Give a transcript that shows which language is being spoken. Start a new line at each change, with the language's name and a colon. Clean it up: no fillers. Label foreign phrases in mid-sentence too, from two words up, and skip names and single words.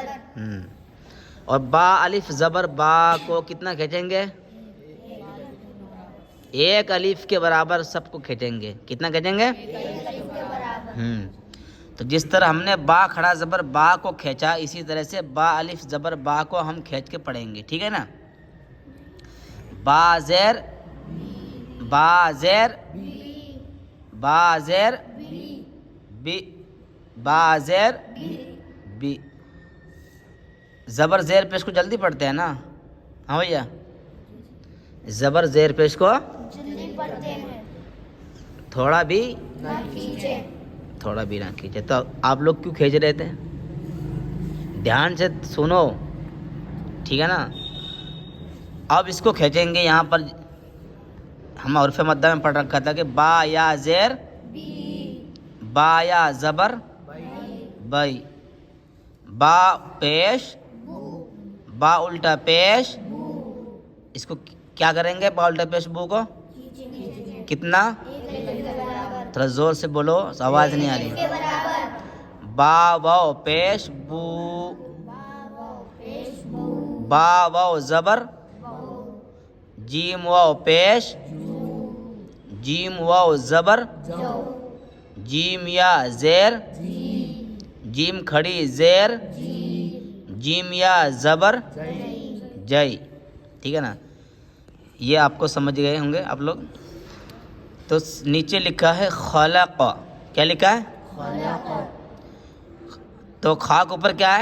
Urdu: اور با الف زبر با کو کتنا کھینچیں گے؟ ایک الف کے برابر سب کو کھینچیں گے۔ کتنا کھینچیں گے؟ ایک الف کے برابر۔ تو جس طرح ہم نے با کھڑا زبر با کو کھینچا، اسی طرح سے با الف زبر با کو ہم کھینچ کے پڑھیں گے، ٹھیک ہے نا؟ با زیر با زیر با زیر بی، با زیر بی، زبر زیر پیش کو جلدی پڑھتے ہیں نا؟ ہاں بھیا، زبر زیر پیش کو جلدی پڑھتے ہیں، تھوڑا بھی نہ کھینچے۔ تھوڑا بھی نہ کھینچے۔ تو آپ لوگ کیوں کھینچ رہے تھے؟ دھیان سے سنو، ٹھیک ہے نا؟ اب اس کو کھینچیں گے۔ یہاں پر ہم حروف مدہ میں پڑھ رکھا تھا کہ با یا زیر با یا زبر بئی، با پیش با الٹا پیش، اس کو کیا کریں گے؟ با الٹا پیش بو کو کتنا؟ تھوڑا زور سے بولو، آواز نہیں آ رہی۔ با واو پیش بو، با واو زبر، جیم واو پیش جیم واو زبر، جیم یا زیر جیم کھڑی زیر، جیم یا زبر جئی، ٹھیک ہے نا؟ یہ آپ کو سمجھ گئے ہوں گے آپ لوگ۔ تو نیچے لکھا ہے خلق، کیا لکھا ہے؟ تو خا کے اوپر کیا ہے؟